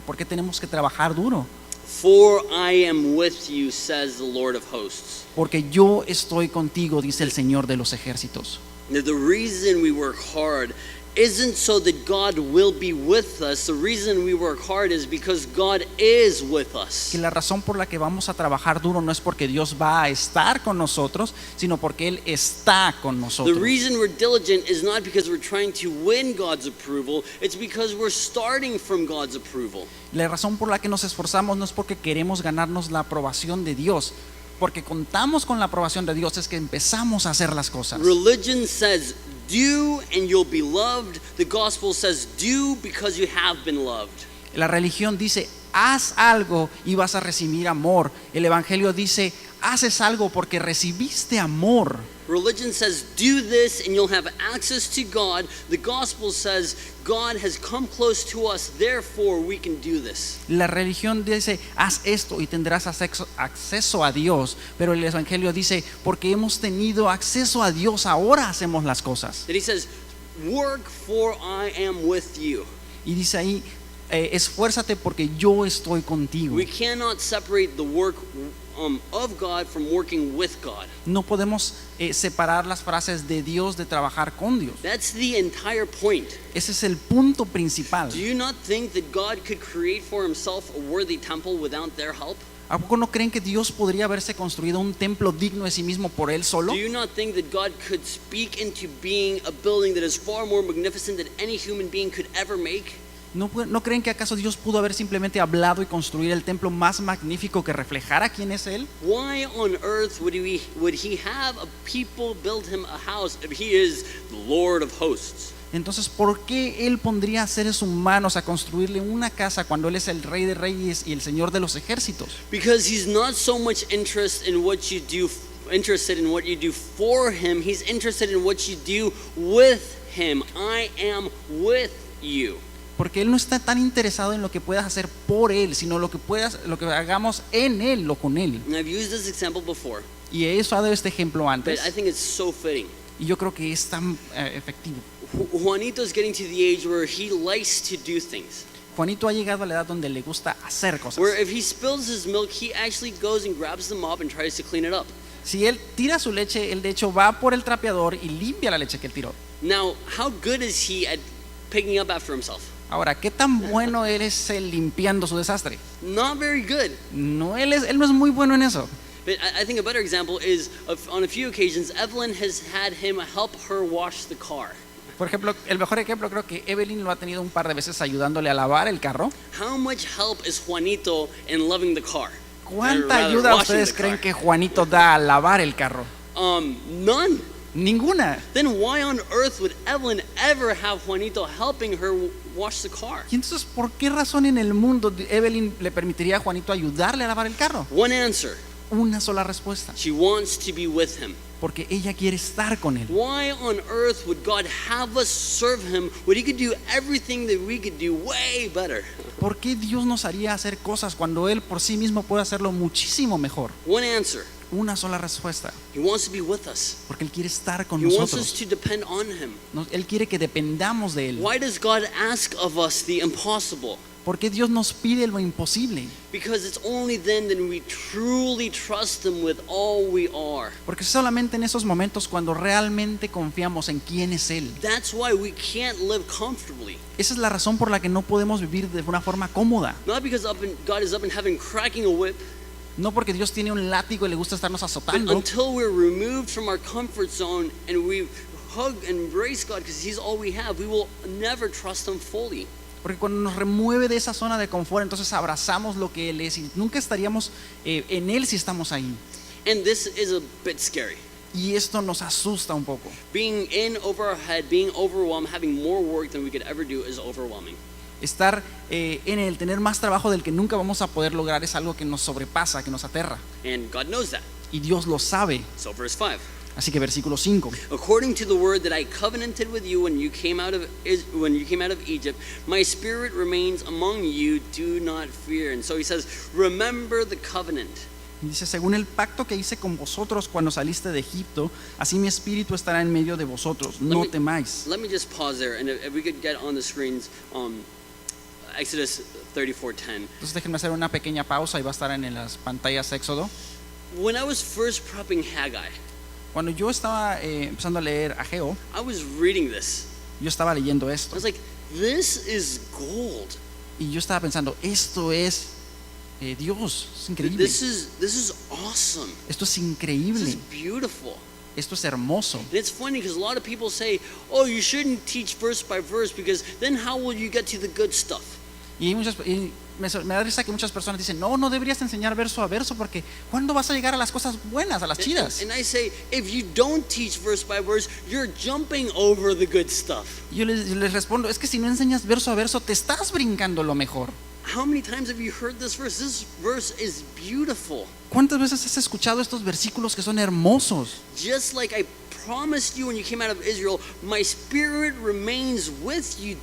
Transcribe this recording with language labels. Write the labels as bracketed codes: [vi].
[es] ¿Por qué tenemos que trabajar duro? [en] For I am with you, says the Lord of hosts. [es] Porque yo estoy contigo, dice el Señor de los ejércitos. [en] Now, the reason we work hard isn't so that God will be with us. The reason we work hard is because God is with us. [es] Que la razón por la que vamos a trabajar duro no es porque Dios va a estar con nosotros, sino porque Él está con [en] The [es] nosotros. [en] reason we're diligent is not because we're trying to win God's approval. It's because we're starting from God's approval. [es] La razón por la que nos esforzamos no es porque queremos ganarnos la aprobación de Dios, porque contamos con la aprobación de Dios, es que empezamos a hacer las cosas. [en] Religion says do and you'll be loved. The gospel says do because you have been loved. [es] La religión dice, haz algo y vas a recibir amor. El evangelio dice, haces algo porque recibiste amor. [en] Religion says do this and you'll have access to God. The gospel says God has come close to us, therefore we can do this. [es] La religión dice, haz esto y tendrás acceso a Dios. Pero el evangelio dice, porque hemos tenido acceso a Dios, ahora hacemos las cosas. [en] That he says, work for I am with you. [es] Y dice ahí, esfuérzate porque yo estoy contigo. [en] We cannot separate the work of God from working with God. [es] No podemos separar las frases de Dios de trabajar con Dios. [en] That's the entire point. [es] Ese es el punto principal. [en] Do you not think that God could create for himself a worthy temple without their help? [es] ¿A poco no creen que Dios podría haberse construido un templo digno de sí mismo por él solo? [en] Do you not think that God could speak into being a building that is far more magnificent than any human being could ever make? [es] ¿No creen que acaso Dios pudo haber simplemente hablado y construir el templo más magnífico que reflejara quién es Él? [en] Why on earth would he have a people build him a house if he is the Lord of hosts? [es] Entonces, ¿por qué Él pondría a seres humanos a construirle una casa cuando Él es el Rey de Reyes y el Señor de los ejércitos? [en] Because he's not so much interested in what you do for him, he's interested in what you do with him. I am with you. [es] Porque Él no está tan interesado en lo que puedas hacer por Él, sino lo que hagamos en Él o con Él. [en] And I've used this example before, [es] Y he usado este ejemplo [en] but [es] antes, [en] I think it's so fitting. [es] y yo creo que es tan efectivo. [en] Juanito is getting to the age where he likes to do things. [es] Juanito ha llegado a la edad donde le gusta hacer cosas. [en] Where if he spills his milk, he actually goes and grabs the mop and tries to clean it up. [es] Si él tira su leche, él de hecho va por el trapeador y limpia la leche que él tiró. [en] Now, how good is he at picking up after himself? [es] Ahora, ¿qué tan bueno él es él limpiando su desastre? [en] Not very good. [es] No, él no es muy bueno en eso. [en] But I think a better example is on a few occasions, Evelyn has had him help her wash the car. [es] Por ejemplo, el mejor ejemplo creo que Evelyn lo ha tenido un par de veces ayudándole a lavar el carro. [en] How much help is Juanito in loving the car? [es] ¿Cuánta [en] Or rather, [es] ayuda [en] washing [es] ustedes [en] the [es] creen [en] car? [es] que Juanito da a lavar el carro? [en] None. [es] Ninguna. [en] Then why on earth would Evelyn ever have Juanito helping her wash the car? [es] Y entonces, ¿por qué razón en el mundo Evelyn le permitiría a Juanito ayudarle a lavar el carro? [en] One answer. [es] Una sola respuesta. [en] She wants to be with him. [es] Porque ella quiere estar con él. [en] Why on earth would God have us serve him when he could do everything that we could do way better? [es] ¿Por qué Dios nos haría hacer cosas cuando Él por sí mismo puede hacerlo muchísimo mejor? [en] One answer. [es] Una sola respuesta. [en] He wants to be with us. [es] Porque Él quiere estar con [en] He wants us [es] nosotros. [en] to depend on him. [es] Él quiere que dependamos de Él. [en] Why does God ask of us the impossible? [es] ¿Por qué Dios nos pide lo imposible? [en] Because it's only then that we truly trust him with all we are. [es] Porque solamente en esos momentos cuando realmente confiamos en quién es Él. [en] That's why we can't live comfortably. [es] Esa es la razón por la que no podemos vivir de una forma cómoda. [en] Not because God is up in heaven cracking a whip, [es] No porque Dios tiene un látigo y le gusta estarnos [en] but [es] azotando, [en] until we're removed from our comfort zone and we hug and embrace God because he's all we have, we will never trust him fully. [es] porque cuando nos remueve de esa zona de confort, entonces abrazamos lo que Él es y nunca estaríamos en Él si estamos ahí. [en] And this is a bit scary. [es] Y esto nos asusta un poco. [en] Being in over our head, being overwhelmed, having more work than we could ever do is overwhelming. [es] Estar en el tener más trabajo del que nunca vamos a poder lograr es algo que nos sobrepasa, que nos aterra. [en] And God knows that. [es] Y Dios lo sabe. [en] So verse 5. [es] Así que versículo 5. [en] According to the word that I covenanted with you when you came out of Egypt, my spirit remains among you. Do not fear. And so he says, remember the covenant. [es] Dice, según el pacto que hice con vosotros cuando saliste de Egipto, así mi espíritu estará en medio de vosotros. No temáis. [en] Let me just pause there, and if we could get on the screens, Exodus 34:10. [es] Entonces déjenme hacer una pequeña pausa y va a estar en las pantallas Éxodo. [en] When I was first prepping Haggai, [es] Cuando yo estaba empezando a leer Ageo, [en] I was reading this. [es] yo estaba leyendo [en] I [es] esto [en] was like, this is gold. [es] y yo estaba pensando, esto es Dios, es increíble. [en] This is awesome. [es] Esto es [en] This [es] increíble, [en] is beautiful. [es] esto es hermoso. [en] And it's funny because a lot of people say, oh, you shouldn't teach verse by verse because then how will you get to the good stuff? [es] Y me da risa que muchas personas dicen, no deberías enseñar verso a verso porque ¿cuándo vas a llegar a las cosas buenas, a las chidas? [en] And I say, if you don't teach verse by verse, you're jumping over the good stuff. [es] Y yo les respondo, es que si no enseñas verso a verso, te estás brincando lo mejor. [en] How many times have you heard this verse? This verse is beautiful. [es] ¿Cuántas veces has escuchado estos versículos que son hermosos? [en] Just like I promised you when you came out of Israel, my spirit remains with you.